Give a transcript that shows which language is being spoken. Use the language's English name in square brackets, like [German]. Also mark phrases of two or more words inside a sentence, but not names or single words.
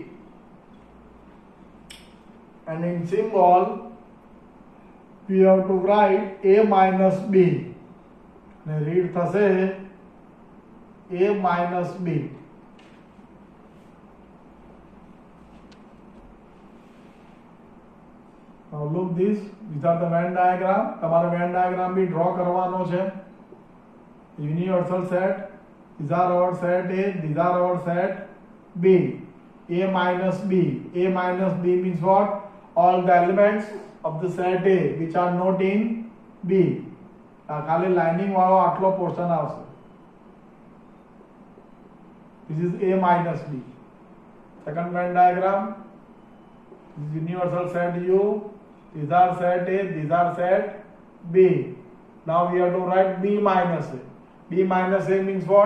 [English] And in symbol we have to write A minus B. And read thase A minus B. Now look this, these are the Venn diagram. [Gujarati] તમારે [English] Venn diagram [Gujarati] भी draw કરવાનો છે. [English] Universal set, these are our set A, these are our set B. A minus B. A minus B means what? All the elements of the set A which are not in B. [Gujarati] ખાલી લાઇનિંગ વાળો આટલો પોર્શન આવશે. [English] This is A minus B. Second Venn diagram, this is universal set U. These are set A, these are set B. Now we have to write B minus A. B minus A means what?